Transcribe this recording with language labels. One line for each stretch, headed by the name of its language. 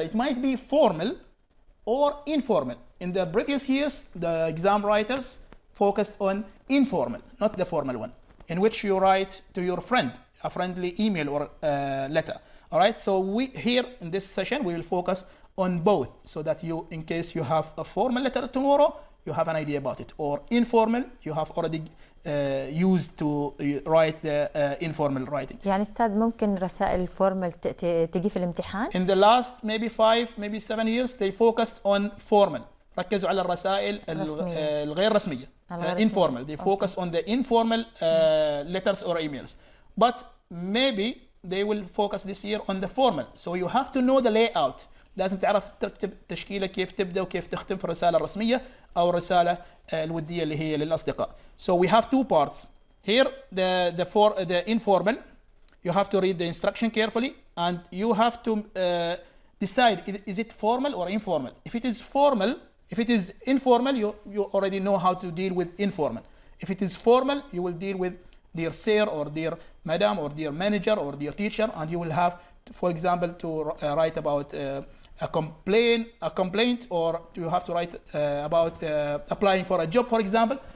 English: It might be formal or informal. In the previous years, the exam writers focused on informal, not the formal one, in which you write to your friend, a friendly email or letter. All right. So we here in this session we will focus on both, so that you, in case you have a formal letter tomorrow, you have an idea about it, or informal, you have already used to write the informal writing.
Arabic: يعني أستاذ ممكن رسائل formal تجي في الامتحان؟
English: In the last maybe 5, maybe 7 years, they focused on formal.
Arabic: ركزوا على الرسائل الغير رسمية.
English: Informal. They focus on the informal letters or emails. But maybe they will focus this year on the formal. So you have to know the layout.
Arabic: لازم تعرف ترتب تشكيلة كيف تبدأ وكيف تختم في الرسالة الرسمية أو الرسالة الودية اللي هي للأصدقاء.
English: So we have 2 parts. Here the informal, you have to read the instruction carefully and you have to decide is it formal or informal. If it is informal, you already know how to deal with informal. If it is formal, you will deal with dear sir or dear madam or dear manager or dear teacher, and you will have to, for example, to write about a complaint, or you have to write about applying for a job, for example.